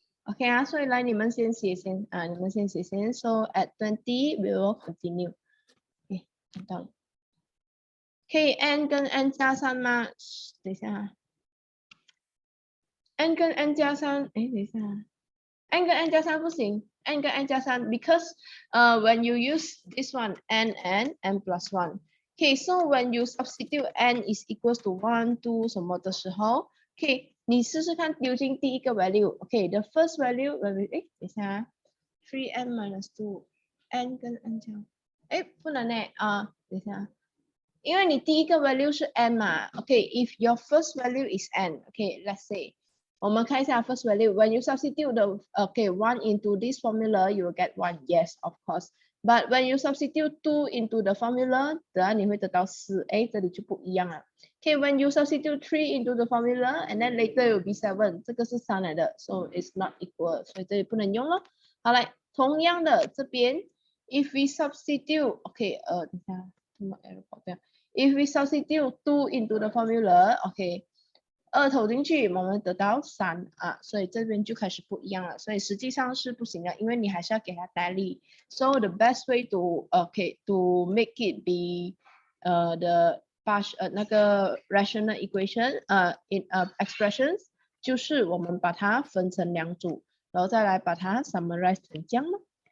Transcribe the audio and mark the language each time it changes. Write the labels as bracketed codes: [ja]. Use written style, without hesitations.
[zh] Okay 啊，所以来你们先写先啊，你们先写先。 [en] So at 20 we will continue. Okay, [zh] 看到了。可以 n 跟 n 加3吗？等一下啊 ，n 跟 n 加3，哎，等一下啊 ，n 跟 n 加3不行。 [en] n 跟 n 加3 because when you use this one n and n plus 1, okay, so when you substitute n is equals to 1, 2什么的时候 ，okay, [zh] 你试试看丢进第一个 [en] value, okay, the first value, [zh] 哎，等一下啊 [en] ，3n minus 2, n 跟 n 加，哎，不能呢啊，等一下， [zh] 因为你第一个 [en] value 是 n 嘛 ，okay, if your first value is n, okay, let's say. [zh] 我们看一下 first value. [en] When you substitute the 1 into this formula, you will get 1. Yes, of course. But when you substitute 2 into the formula, [zh] 等下你会得到4。哎，这里就不一样了。 [en] Okay, when you substitute 3 into the formula, and then later it will be 7. [zh] 这个是3来的 ， [en] so it's not equal. [zh] 所以这里不能用了。 [en] 好，来，同样的这边 ，if we substitute, okay, [zh] 等一下，怎么 [en] error 跑掉 ？If we substitute 2 into the formula, okay. [zh] 2投进去，我们得到3啊，所以这边就开始不一样了，所以实际上是不行的，因为你还是要给它代例。 [en] So the best way to to make it be the partial 那个 rational equation in expressions [zh] 就是我们把它分成2组，然后再来把它 [en] summarize 成这样咯。